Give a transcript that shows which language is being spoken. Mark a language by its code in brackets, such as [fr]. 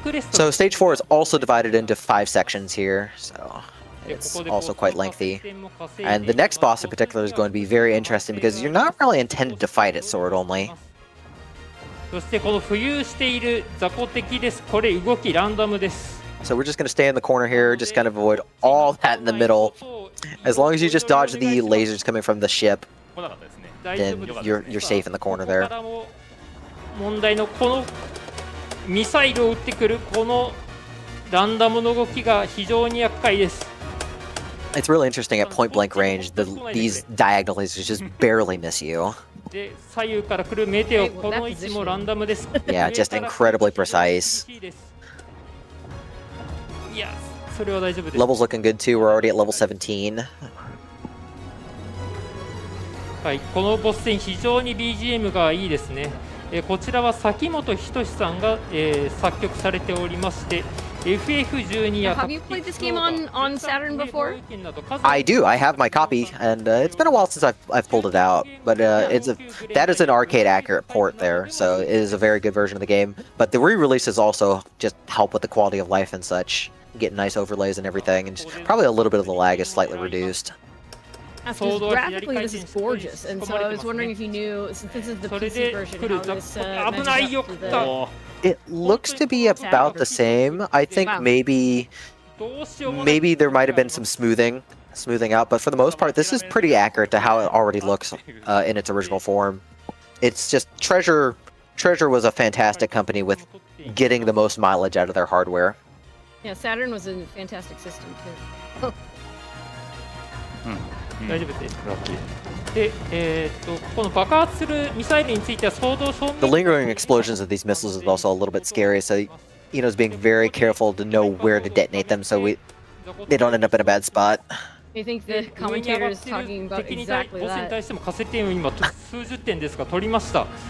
[en] So stage 4 is also divided into 5 sections here, so it's also quite lengthy. And the next boss in particular is going to be very interesting because you're not really intended to fight it sword only. [ja] そしてこの浮遊している雑魚敵です。これ動きランダムです。 [en] So we're just going to stay in the corner here, just kind of avoid all that in the middle. As long as you just dodge the lasers coming from the ship, then you're safe in the corner there. [ja] 問題のこのミサイルを撃ってくるこのランダムの動きが非常に厄介です。 [en] It's really interesting at point blank range. These diagonal lasers just barely miss you. [ja] で左右から来るメテオ、この位置もランダムです。 [en] Yeah, just incredibly precise. [ja] いや、それは大丈夫です。 [en] Level's looking good too. We're already at level 17. [ja] はい、このボス戦非常に BGM がいいですね。こちらは崎本仁さんが、作曲されておりまして。 FF12 や [en] Have you played this game on Saturn before? I do. I have my copy, and it's been a while since I've pulled it out. But that is an arcade accurate port there, so it is a very good version of the game. But the re-releases also just help with the quality of life and such, get nice overlays and everything, and just probably a little bit of the lag is slightly reduced. Because graphically this is gorgeous, and so I was wondering if you knew, since this is the PC version, how this matches up to the... It looks to be about the same. I think maybe there might have been some smoothing out, but for the most part, this is pretty accurate to how it already looks in its original form. It's just Treasure was a fantastic company with getting the most mileage out of their hardware. Yeah, Saturn was a fantastic system too. [ja] 大丈夫です。で、この爆発するミサイルについては相当正面。 [en] The lingering explosions of these missiles is also a little bit scary, so Eno's being very careful to know where to detonate them, so they don't end up in a bad spot. I think the commentator is talking about exactly [ja] ボスに [en] that. [ja] 対しても加勢点を今数十点ですが取りました。